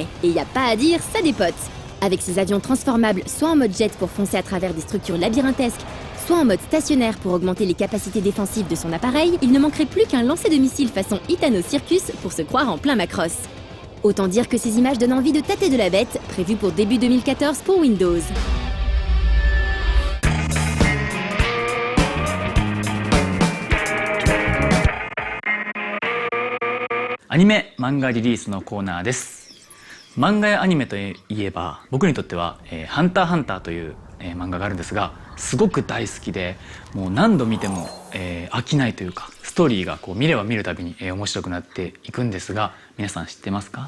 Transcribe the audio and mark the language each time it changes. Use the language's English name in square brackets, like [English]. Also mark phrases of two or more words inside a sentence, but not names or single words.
[French] Et y a pas à dire, ça dépote. Avec ses avions transformables, soit en mode jet pour foncer à travers des structures labyrinthesques, soit en mode stationnaire pour augmenter les capacités défensives de son appareil, il ne manquerait plus qu'un lancer de missiles façon Itano Circus pour se croire en plein Macross. Autant dire que ces images donnent envie de tâter de la bête, prévue pour début 2014 pour Windows. [Japanese] Anime 漫画リリースのコーナーです。漫画やアニメといえば、僕にとってはハンターハンターという漫画があるんですが、すごく大好きで、もう何度見ても飽きないというか、ストーリーが見れば見るたびに面白くなっていくんですが、皆さん知ってますか？